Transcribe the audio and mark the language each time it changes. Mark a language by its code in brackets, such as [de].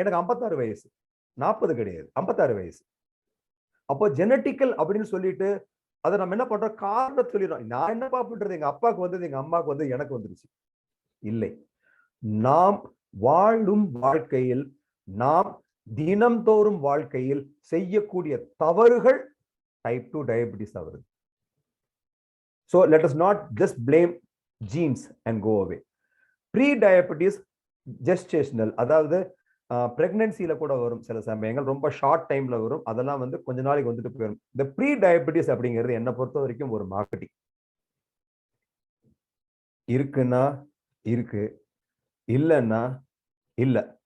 [ta] எனக்கு 56 வயசு, 40 கிடையாது, 56 வயசு. அப்போ ஜெனட்டிக்கல் அப்படின்னு சொல்லிட்டு அதை நம்ம என்ன பண்றோம், காரணம் சொல்லிடுறோம். நான் என்னப்பா பண்றது, எங்க அப்பாவுக்கு வந்தது, எங்க அம்மாவுக்கு வந்து எனக்கு வந்துருச்சு. இல்லை, நாம் வாழும் வாழ்க்கையில், நாம் தினம்தோறும் வாழ்க்கையில் செய்யக்கூடிய தவறுகள் டைப் 2 டயபெட்டிஸ் ஆகுது. [en] So let us not just blame genes and go away. Pre-diabetes gestational, [ta] அதாவது பிரெக்னன்சில கூட வரும், சில சமயங்கள் ரொம்ப ஷார்ட் டைம்ல வரும், அதெல்லாம் வந்து கொஞ்ச நாளைக்கு வந்துட்டு போயிடும். இந்த ப்ரீ டயபெட்டிஸ் அப்படிங்கிறது என்ன பொறுத்த வரைக்கும் ஒரு மார்க்கெட்டிங். இருக்குன்னா இருக்கு, இல்லைன்னா இல்ல.